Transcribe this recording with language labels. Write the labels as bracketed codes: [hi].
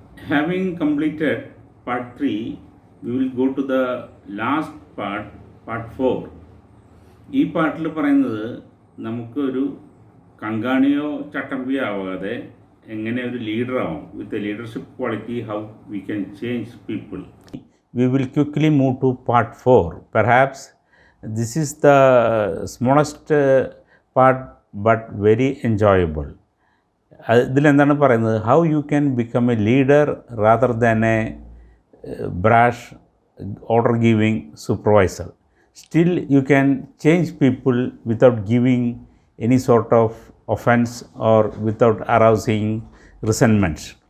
[en] Having completed part 3, we will go to the last part 4. [ml] ഈ പാർട്ടിൽ പറയുന്നത് നമുക്കൊരു കങ്കാണിയോ ചട്ടമ്പിയോ ആവാതെ എങ്ങനെ ഒരു ലീഡറാവും [en] With a leadership quality, how we can change people. We will quickly move to part 4. Perhaps this is the smallest part but very enjoyable. [ml] ഇതിലെന്താണ് പറയുന്നത്? [en] How you can become a leader rather than a brash order giving supervisor. Still you can change people without giving any sort of offence or without arousing resentment.